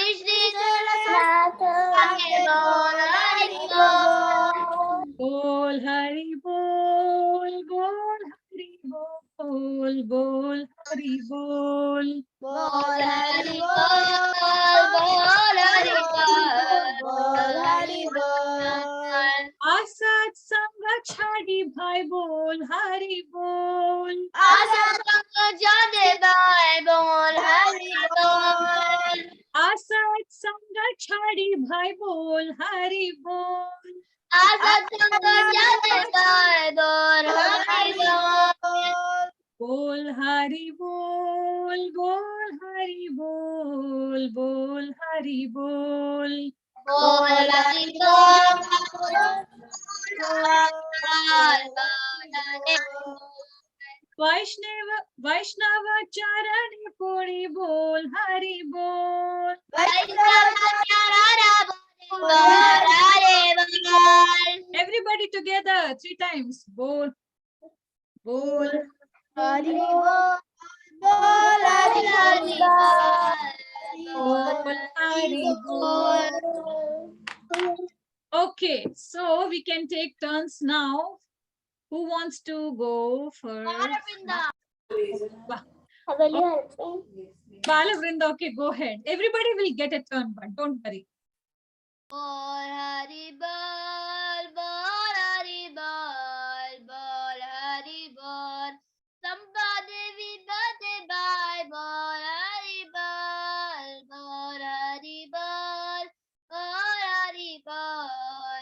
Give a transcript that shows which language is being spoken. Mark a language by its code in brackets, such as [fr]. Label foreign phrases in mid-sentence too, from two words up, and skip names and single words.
[bn] বল হরি বল. বল হরি বল। বল হরি বল. বল হরি বল। বল হরি বল. বল হরি বল. অসৎ সঙ্গ ছাড়ি ভাই বল হরি বল. অসৎ সঙ্গ ছাড়ি ভাই বল হরি বল. অসৎ সঙ্গ ছাড়ি ভাই বল হরি বল. অসৎ সঙ্গ ছাড়ি ভাই বল হরি বল. বল হরি বল। বল হরি বল. বল হরি বল. বল হরি বল. বৈষ্ণব চরণি পুরি বল হরি বল. [en] Everybody together 3 times. [bn] বল। বল. হরি বল। বল হরি বল. বল হরি বল. [en] Okay, so we can take turns now. Who wants to go first? Balavrinda, okay, go ahead. Everybody will get a turn, but don't worry. [bn] বল হরি বল. বল হরি বল। বল হরি বল. সম্পদেবী বাড়ে ভাই বল হরি বল. বল হরি বল। বল হরি বল.